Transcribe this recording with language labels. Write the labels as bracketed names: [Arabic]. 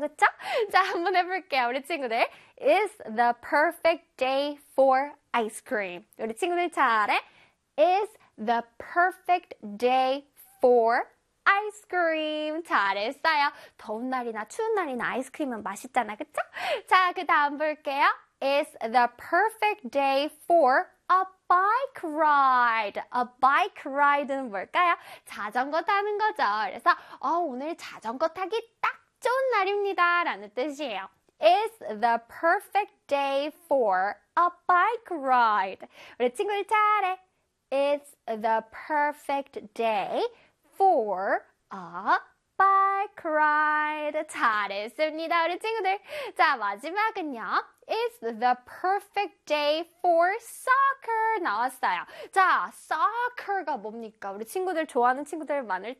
[Korean] 그쵸? 자, 한번 해볼게요. 우리 친구들. [English] Is the perfect day for ice cream. [Korean] 우리 친구들 잘해. [English] Is the perfect day for ice cream. [Korean] 잘했어요. 더운 날이나 추운 날이나 아이스크림은 맛있잖아. 그쵸? 자, 그 다음 볼게요. [English] Is the perfect day for a bike ride. A bike ride [Korean] 는 뭘까요? 자전거 타는 거죠. 그래서 오늘 자전거 타기 딱 좋은 날입니다. 라는 뜻이에요. [English] Is the perfect day for a bike ride. [Korean] 우리 친구들 잘해. [English] Is the perfect day for a bike ride. [Korean] 잘했습니다, 우리 친구들. 자, 마지막은요. [English] Is the perfect day for soccer. [Korean] 나왔어요. 자, soccer가 뭡니까? 우리 친구들 좋아하는 친구들 많을 텐데 soccer 축구지요. 그래서 오늘 축구하기 딱